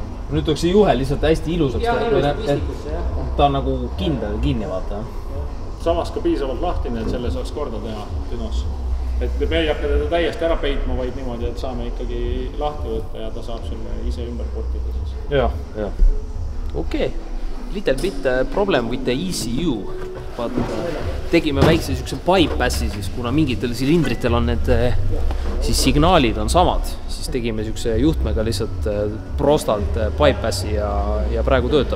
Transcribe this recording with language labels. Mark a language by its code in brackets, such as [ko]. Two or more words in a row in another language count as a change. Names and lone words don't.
[et] Nüüd tuleks see juhe lihtsalt hästi ilusaks. Ja ilusaks pistikusse, jah. Ta on nagu kindel kinni, vaata. Samas ka piisavalt lahtine, et selle saaks korda teha dünos. Et me ei hakka teda täiesti ära peitma, vaid niimoodi, et saame ikkagi lahti võtta ja ta saab selle ise ümber portida siis. Ja. [en] Okay. Little bit problem with the ECU. [et] vaata, tegime väikse niisuguse bypassi siis, kuna mingitel silindritel on need siis signaalid on samad, siis tegime niisuguse juhtmega lihtsalt prostalt bypassi ja praegu töötab.